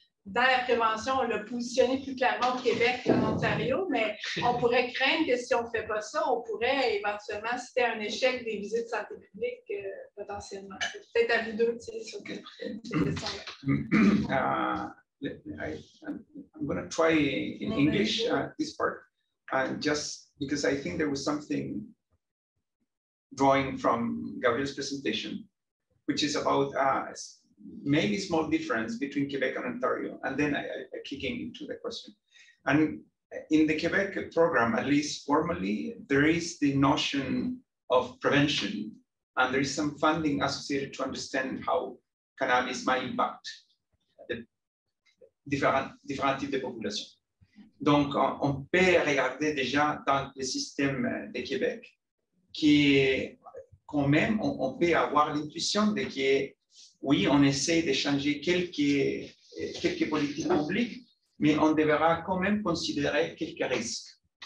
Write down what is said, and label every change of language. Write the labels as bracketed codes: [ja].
[fr] Dans la prévention, on l'a positionné plus clairement au Québec qu'en Ontario, mais on pourrait craindre que si on ne fait pas ça, on pourrait éventuellement, si c'était un échec des visites de santé publique, potentiellement. C'est peut-être à vous deux, tu sais, sur cette question-là. [en] I'm going to try in English this part, just because I think there was something drawing from Gabriel's presentation, which is about maybe small difference between Quebec and Ontario, and then I kicking into the question. And in the Quebec program, at least formally, there is the notion of prevention, and there is some funding associated to understand how cannabis might impact the [fr] différents types de populations. Donc, on peut regarder déjà dans le système de Québec, qui est quand même, on peut avoir l'intuition de que, oui, on essaie de changer quelques politiques publiques, mais on devra quand même considérer quelques risques.